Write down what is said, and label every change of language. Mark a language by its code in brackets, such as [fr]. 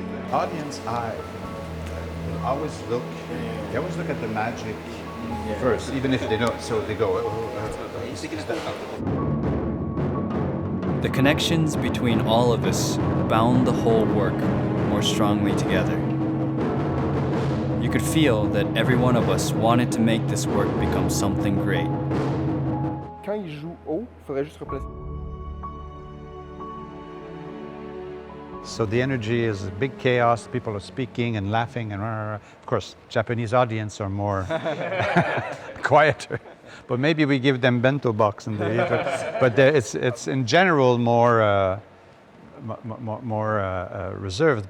[en] Audience eye will always look, they always look at the magic first, even if they don't, so they go, The connections between all of us bound the whole work more strongly together. You could feel that every one of us wanted to make this work become something great. [fr] Quand il joue haut, il faudrait juste replacer. [en] So the energy is a big chaos, people are speaking and laughing, and of course, Japanese audience are more quieter. But maybe we give them bento box and they eat it. But it's in general more reserved.